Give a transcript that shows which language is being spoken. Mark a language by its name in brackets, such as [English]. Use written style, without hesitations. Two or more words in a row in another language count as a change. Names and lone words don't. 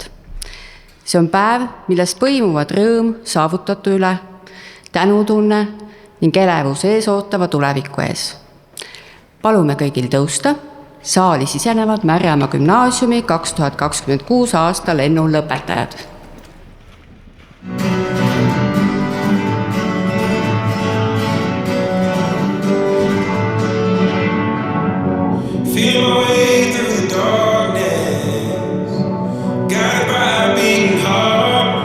[Estonian] See on päev, millest põimuvad rõõm saavutatu üle, tänutunne ning elevus ees ootava tuleviku ees. Palume kõigil tõusta, saali sisenevad Märjamaa gümnaasiumi 2026 aasta lennul lõpetajad. [English] Feel my way through the darkness, guided by a beating heart.